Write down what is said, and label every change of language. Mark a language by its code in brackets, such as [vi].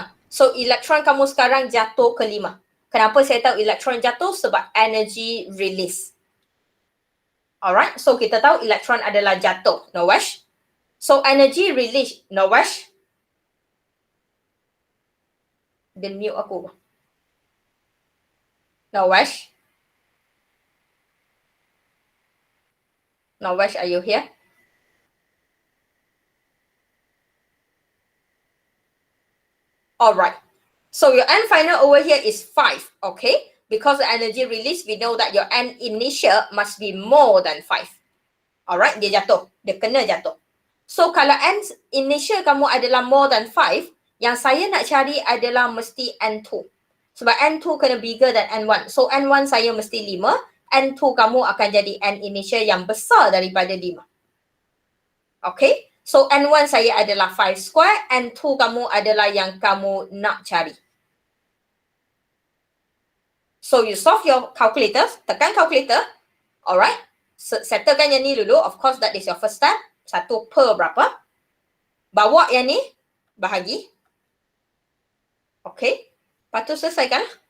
[ms] So, elektron kamu sekarang jatuh ke 5. Kenapa saya tahu elektron jatuh? Sebab energy release. Alright, so kita tahu elektron adalah jatuh. [en] No wash. So, energy release. No wash. [ms] Dia mute aku. Nawash? [en] Nawash, are you here? Alright. So your N final over here is 5, okay? Because the energy release, we know that your N initial must be more than 5. [ms] Alright, dia jatuh. Dia kena jatuh. So kalau N initial kamu adalah [en] more than 5, [ms] yang saya nak cari adalah mesti N2. Sebab N2 kena [en] bigger than [ms] N1. So N1 saya mesti 5, N2 kamu akan jadi N initial yang besar daripada 5. [en] Okay? [ms] So N1 saya adalah 5 square, N2 kamu adalah yang kamu nak cari. [en] So you solve your calculator, [ms] tekan calculator, [en] alright? [ms] Settlekan yang ni dulu, [en] of course that is your first step. 1 per [ms] berapa? Bawa yang ni, bahagi. Okay? Lepas tu selesaikan.